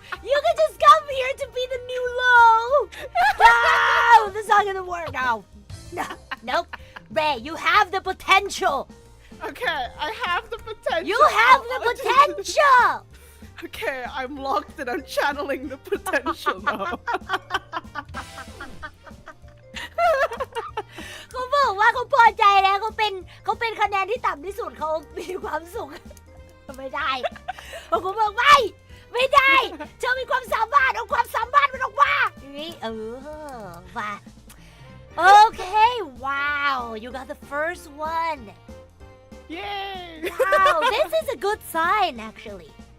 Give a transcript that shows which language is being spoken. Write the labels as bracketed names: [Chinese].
[English] You can just come here to be the new low. No! That's not gonna work now. No. Nope. Ray, you have the potential. Okay, I have the potential. You have the potential. Okay, I'm locked and I'm channeling the potential now. [Thai] เขาบอกว่าเขาพอใจแล้วเขาเป็นคะแนนที่ต่ำที่สุดเขามีความสุขไม่ได้เขาบอกไม่ได้เธอมีความสามารถเอาความสามารถมันออกมาอย่างนี้มา [English] Okay, wow, you got the first one. Yay! Wow, this is a good sign actually.